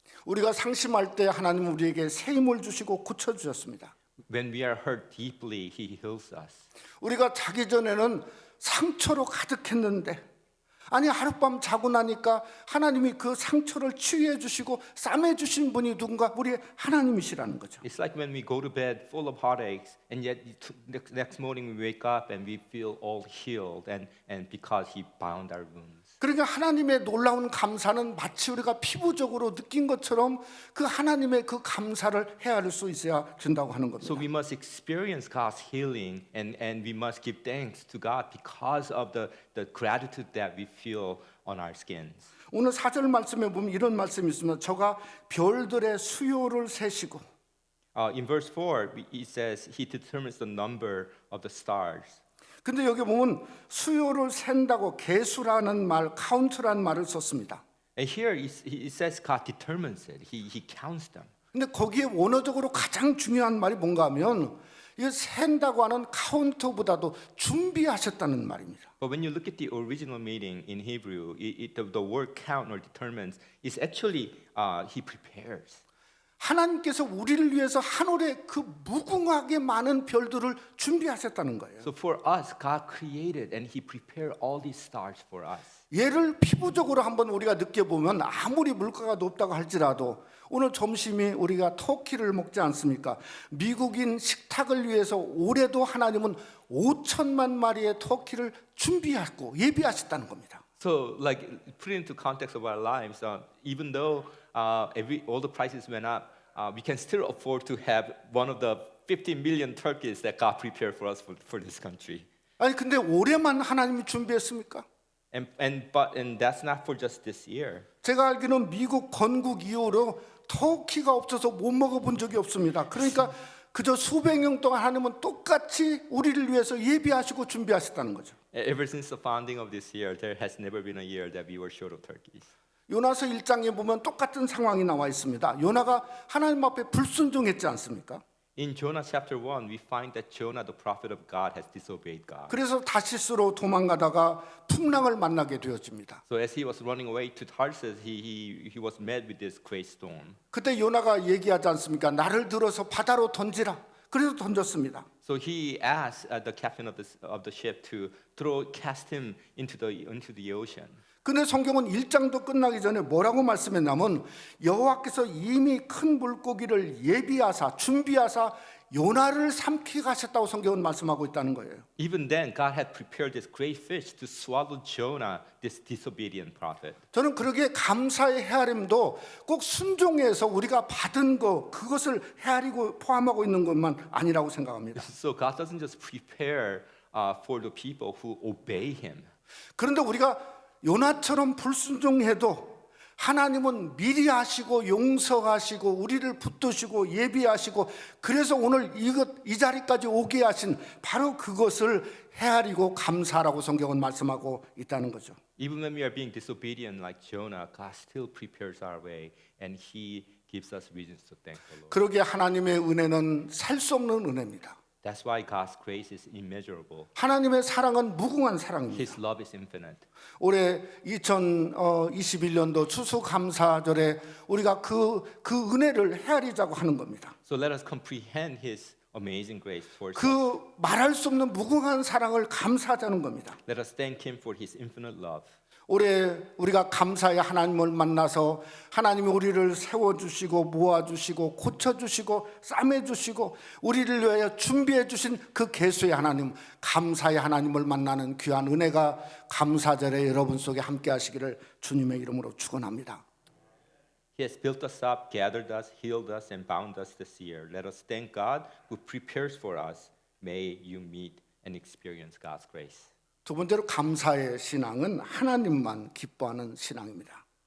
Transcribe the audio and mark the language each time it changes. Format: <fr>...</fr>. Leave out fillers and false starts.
<ko>우리가 상심할 때 하나님은 우리에게 새 힘을 주시고 고쳐주셨습니다.</ko> <en>When we are hurt deeply, He heals us.</en> <ko>우리가 자기 전에는 상처로 가득했는데 아니 하룻밤 자고 나니까 하나님이 그 상처를 치유해 주시고 싸매 주신 분이 누군가 우리의 하나님이시라는 거죠.</ko> <en>It's like when we go to bed full of heartaches, and yet next morning we wake up and we feel all healed, and because He bound our wounds.</en> <ko>그러니까 하나님의 놀라운 감사는 마치 우리가 피부적으로 느낀 것처럼 그 하나님의 그 감사를 헤아릴 수 있어야 된다고 하는 겁니다.</ko> <en>So we must experience God's healing, and we must give thanks to God because of the gratitude that we feel on our skins.</en> <ko>오늘 4절 말씀에 보면 이런 말씀이 있습니다. 저가 별들의 수요를 세시고</ko> <en>In verse 4, it says He determines the number of the stars.</en> <ko>근데 여기 보면 수요를 센다고 개수라는 말, 카운트라는 말을 썼습니다.</ko> <en>And here it says God determines it. He counts them.</en> <ko>근데 거기에 원어적으로 가장 중요한 말이 뭔가 하면 이 센다고 하는 카운터보다도 준비하셨다는 말입니다.</ko> <en>But when you look at the original meaning in Hebrew, the word count or determines is actually he prepares.</en> <ko>하나님께서 우리를 위해서 하늘에 그 무궁하게 많은 별들을 준비하셨다는 거예요.</ko> <en>So for us, God created and He prepared all these stars for us.</en> <ko>얘를 피부적으로 한번 우리가 느껴보면 아무리 물가가 높다고 할지라도 오늘 점심에 우리가 터키를 먹지 않습니까? 미국인 식탁을 위해서 올해도 하나님은 5천만 마리의 터키를 준비하고 예비하셨다는 겁니다.</ko> <en>So, like, put it into context of our lives, even though all the prices went up, we can still afford to have one of the 50 million turkeys that God prepared for us for this country.</en> <ko>아니 근데 올해만 하나님이 준비했습니까?</ko> <en>And that's not for just this year.</en> <ko>제가 알기로는 미국 건국 이후로 터키가 없어서 못 먹어본 적이 없습니다. 그러니까 그저 수백 년 동안 하나님은 똑같이 우리를 위해서 예비하시고 준비하셨다는 거죠.</ko> <en>Ever since the founding of this year, there has never been a year that we were short of turkeys.</en> <ko>요나서 1장에 보면 똑같은 상황이 나와 있습니다. 요나가 하나님 앞에 불순종했지 않습니까?</ko> <en>In Jonah chapter 1, we find that Jonah, the prophet of God, has disobeyed God.</en> <ko>그래서 다시스로 도망가다가 풍랑을 만나게 되어집니다.</ko> <en>So as he was running away to Tarsus, he was met with this great storm.</en> <ko>그때 요나가 얘기하지 않습니까? 나를 들어서 바다로 던지라. 그래서 던졌습니다.</ko> <en>So he asked the captain of the ship to cast him into the ocean.</en> <ko>근데 성경은 1장도 끝나기 전에 뭐라고 말씀했냐면 여호와께서 이미 큰 물고기를 예비하사 준비하사 요나를 삼키게 하셨다고 성경은 말씀하고 있다는 거예요.</ko> <en>Even then, God had prepared this great fish to swallow Jonah, this disobedient prophet.</en> <ko>저는 그러기에 감사의 헤아림도 꼭 순종해서 우리가 받은 거 그것을 헤아리고 포함하고 있는 것만 아니라고 생각합니다.</ko> <en>So God doesn't just prepare for the people who obey Him.</en> <ko>그런데 우리가 요나처럼 불순종해도 하나님은 미리 하시고 용서하시고 우리를 붙드시고 예비하시고 그래서 오늘 이 자리까지 오게 하신 바로 그것을 헤아리고 감사라고 성경은 말씀하고 있다는 거죠.</ko> <en>Even when we are being disobedient like Jonah, God still prepares our way and He gives us reasons to thank the Lord.</en> <ko>그러기에 하나님의 은혜는 살 수 없는 은혜입니다.</ko> <en>That's why God's grace is immeasurable.</en> <ko>하나님의 사랑은 무궁한 사랑입니다.</ko> <en>His love is infinite.</en> <ko>올해 2021년도 추수감사절에 우리가 그 은혜를 헤아리자고 하는 겁니다.</ko> <en>So let us comprehend His amazing grace towards us.</en> <ko>그 말할 수 없는 무궁한 사랑을 감사하자는 겁니다.</ko> <en>Let us thank Him for His infinite love.</en> <ko>올해 우리가 감사의 하나님을 만나서 하나님이 우리를 세워주시고 모아주시고 고쳐주시고 싸매주시고 우리를 위하여 준비해주신 그 계수의 하나님 감사의 하나님을 만나는 귀한 은혜가 감사절에 여러분 속에 함께 하시기를 주님의 이름으로 축원합니다.</ko> <en>He has built us up, gathered us, healed us, and bound us this year. Let us thank God who prepares for us. May you meet and experience God's grace.</en> <ko>두 번째로 감사의 신앙은 하나님만 기뻐하는 신앙입니다.</ko>